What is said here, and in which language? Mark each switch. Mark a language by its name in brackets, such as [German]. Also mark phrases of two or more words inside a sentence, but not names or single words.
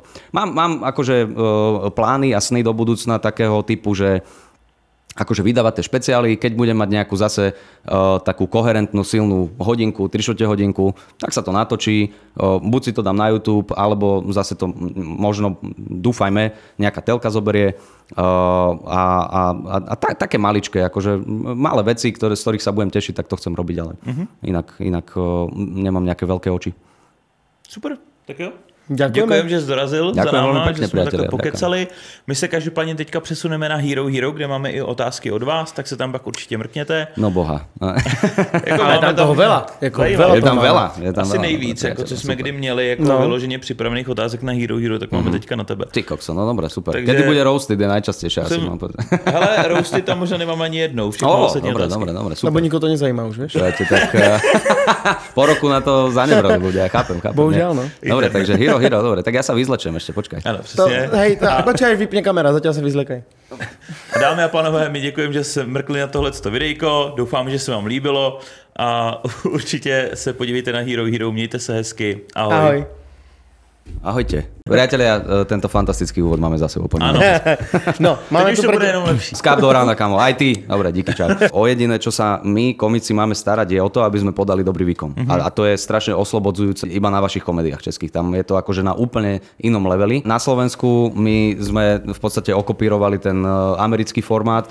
[Slovak] Mám akože plány a sny do budúcna takého typu, že akože vydávať tie špeciály, keď budem mať nejakú zase takú koherentnú, silnú hodinku, 3/4 hodinku, tak sa to natočí, buď si to dám na YouTube, alebo zase to možno, dúfajme, nejaká telka zoberie a také maličké, akože malé veci, z ktorých sa budem tešiť, tak to chcem robiť ďalej. Inak nemám nejaké veľké oči. [Czech] Super, tak jo. Děkujem, že jsi dorazil za náma, že jsme takhle pokecali. My se každopádně teďka přesuneme na Hero, kde máme i otázky od vás, tak se tam pak určitě mrkněte. [Slovak] No boha. Ale tam toho veľa. Je tam veľa. [Czech] Asi nejvíc, jako co jsme kdy měli jako vyloženě připravených otázek na Hero, tak máme teďka na tebe. [Slovak] Ty kokso, no dobré, super. Takže... Kedy bude roasted, je najčastejšie asi. [Czech] Hele, roasted tam možná nemám ani jednou. [Slovak] Dobre, super. Lebo nikoho to nezajíma už, vieš? Po roku na to zanebrali ľudia, chápem. Bohužiaľ, no. Dobre, takže Hero, dobre, tak ja sa vyzlečem ešte, počkaj. [Czech] Ano, přesně. [Slovak] Počkaj, vypne kamera, zatiaľ sa vyzlekaj. [Czech] Dámy a pánové, my děkujeme, že se mrkli na tohleto videjko, doufám, že se vám líbilo a určite se podívejte na Hero, mějte se hezky, ahoj. [Slovak] Ahojte. Priatelia, tento fantastický úvod máme za sebou. Áno. No, máme [Czech] tu bude jenom lepší. [Slovak] Skáp do rána, kamo. Aj ty. Dobre, díky, čau. O jediné, čo sa my, komici, máme starať, je o to, aby sme podali dobrý výkon. A to je strašne oslobodzujúce iba na vašich komédiách českých. Tam je to akože na úplne inom leveli. Na Slovensku my sme v podstate okopírovali ten americký formát.